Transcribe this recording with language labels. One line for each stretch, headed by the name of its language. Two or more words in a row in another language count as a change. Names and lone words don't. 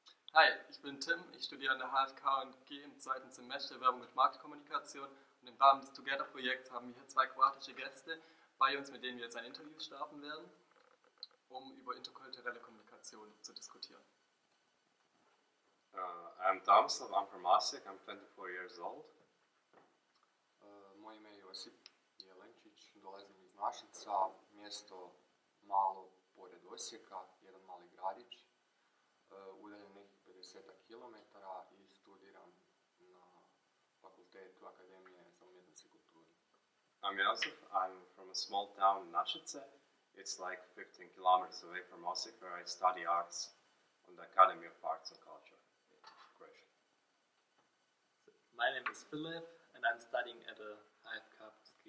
German: Hi, ich bin Tim, ich studiere an der HfK+G im zweiten Semester Werbung und Marktkommunikation und im Rahmen des Together-Projekts haben wir hier zwei kroatische Gäste bei uns, mit denen wir jetzt ein Interview starten werden, um über interkulturelle Kommunikation zu diskutieren.
English: I'm Tomislav, I'm from Osijek, I'm 24 years old.
Croatian: Moje ime je Josip Jelenčić, dolazim iz Našica, mjesto malo pored Osijeka, jedan mali gradić, udaljen nekih 50 km i studiram na fakultetu Akademije za umjetnost i kulturu.
English: I'm Josip, I'm from a small town in Našice. It's like 15 kilometers away from Osijek, where I study arts on the Academy of Arts and Culture in Croatia. My name is Philip and I'm studying at a HfK+G.